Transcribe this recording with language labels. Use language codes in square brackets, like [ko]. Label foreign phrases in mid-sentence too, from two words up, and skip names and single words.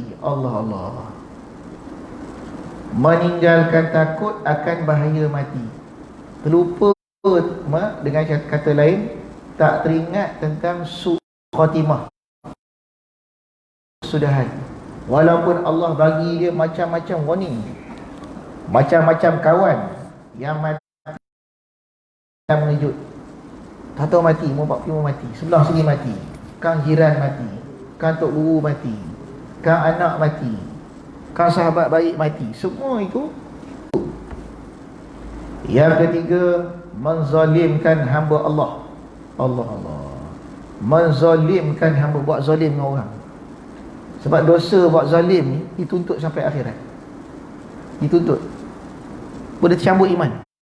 [ms] Allah, meninggalkan takut akan bahaya mati, terlupa, dengan kata lain, tak teringat tentang khatimah, sudahan. Walaupun Allah bagi dia macam-macam warning, macam-macam kawan yang mati mengejut. Tak tahu mati, mau mati, sebelah sini mati, kang jiran mati, kang tok guru mati, kang anak mati, kang sahabat baik mati. Semua itu. Yang ketiga, menzalimkan hamba Allah. Allah, menzalimkan hamba, buat zalim dengan orang. Sebab dosa buat zalim ni dituntut sampai akhirat, dituntut, boleh tercambuk iman.